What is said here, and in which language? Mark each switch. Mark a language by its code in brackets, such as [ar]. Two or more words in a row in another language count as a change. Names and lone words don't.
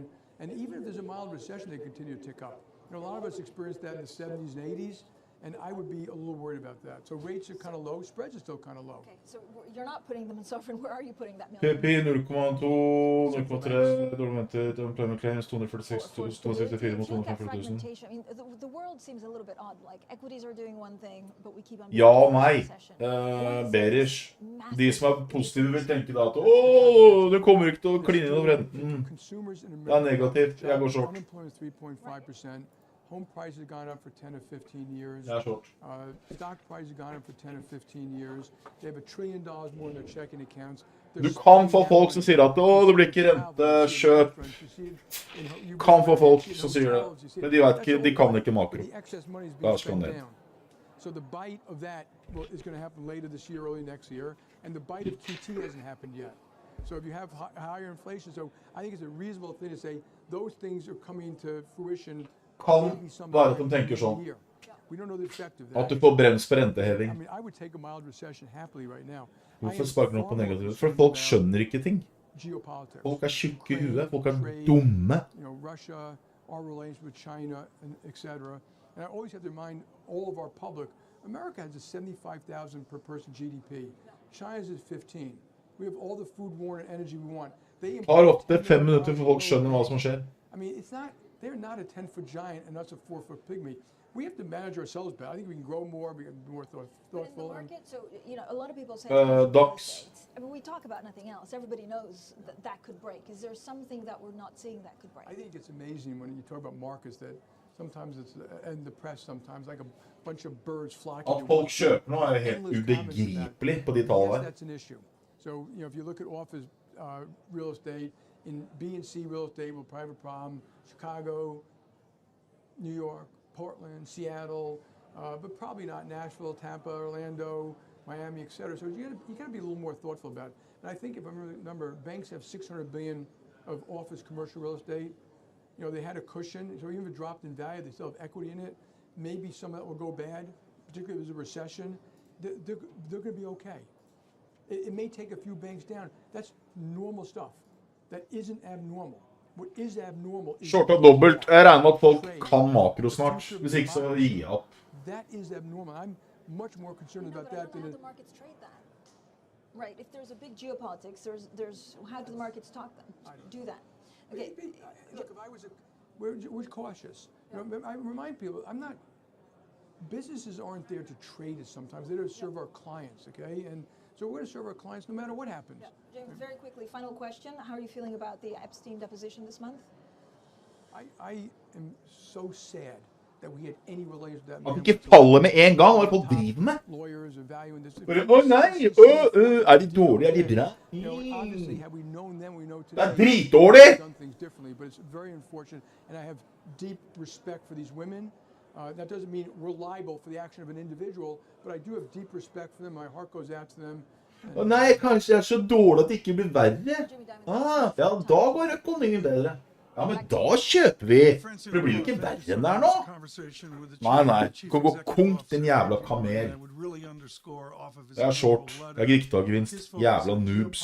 [en] And even if there's a mild recession, they continue to tick up. A lot of us experienced that in the 70s and 80s, and I would be a little worried about that. So rates are kind of low, spreads are still kind of low. Okay, so you're not putting them in sovereign. Where are you putting that million? PP 0,2, 0,3, dormanted, unemployment claims 246, 264 mot 245 000. I mean, the world seems a little bit odd. Like equities are doing one thing, but we keep on. [no] Ja og nei. Bearish. De som er positive vil tenke da at det kommer ikke til å kline over renten. Det er negativt. Jeg går short. [en] Home prices have gone up for 10 or 15 years. Yeah, short. Stock prices have gone up for 10 or 15 years. They have $1 trillion more in their checking accounts. [no] Du kan få folk som sier at det blir ikke rentekjøp. Du kan få folk som sier det. Men de vet ikke, de kan ikke makro. Da skal den ned. [en] So the bite of that is going to happen later this year, early next year. And the bite of QT hasn't happened yet. So if you have higher inflation, so I think it's a reasonable thing to say those things are coming to fruition. [no] Kan være at de tenker sånn. At du får brems på renteheving. Hvorfor sparker man opp på negativt? For folk skjønner ikke ting. Folk er tjukke i huet. Folk er dumme. [en] Russia, our relations with China, etc. And I always have to remind all of our public, America has a 75,000 per person GDP. China's is 15. We have all the food, water, and energy we want. [no] Det tar ofte 5 minutter for folk skjønner hva som skjer. [en] I mean, they're not a 10-foot giant and us a 4-foot pygmy. We have to manage ourselves better. I think we can grow more, we can be more thoughtful. In the market, so a lot of people say docs. I mean, we talk about nothing else. Everybody knows that could break. Is there something that we're not seeing that could break? I think it's amazing when you talk about markets that sometimes it's and the press sometimes like a bunch of birds flocking At to [no] folk [en] Wall Street. [no] kjøper noe er helt [en] Endless comments in that. [no] ubegripelig på de [en] Yes, [no] tallene. [en] that's an issue. So, you know, if you look at office real estate, in B and C real estate will probably have a problem. Chicago, New York, Portland, Seattle, but probably not Nashville, Tampa, Orlando, Miami, et cetera. So you got to be a little more thoughtful about it. And I think if I remember, banks have $600 billion of office commercial real estate. You know, they had a cushion, so even if it dropped in value, they still have equity in it. Maybe some of that will go bad, particularly if there's a recession. They're going to be okay. It may take a few banks down. That's normal stuff. That isn't abnormal. What is abnormal is [no] Shorta dobbelt. Jeg regner med at folk kan makro snart. Hvis ikke så gir jeg opp. [en] That is abnormal. I'm much more concerned about that than the markets trade that. Right. If there's a big geopolitics, there's how do the markets talk then? Do that. Okay. Look, if I was we're cautious. You know, I remind people, businesses aren't there to trade us sometimes. They're there to serve our clients, okay? And so we're going to serve our clients no matter what happens. Yeah. James, very quickly, final question. How are you feeling about the Epstein deposition this month? I am so sad that we had any relation to that At man. [no] ikke faller med en gang, hva er det folk driver med? [en] Lawyers are valuing this. [no] Bare, nei, er de dårlige, er de bra? [en] Obviously, had we known then, we know [no] Det er [en] today. [no] dritdårlig! [en] Done things differently, but it's very unfortunate, and I have deep respect for these women. That doesn't mean we're liable for the action of an individual, but I do have deep respect for them. My heart goes out to them. [no] Å nei, kanskje det er så dårlig at det ikke blir verre. Ja, da går økonomien bedre. Ja, men da kjøper vi. For det blir jo ikke verre enn det er nå. Nei, du kan gå konk, din jævla kamel. Jeg er short. Jeg er riktiggevinst. Jævla noobs.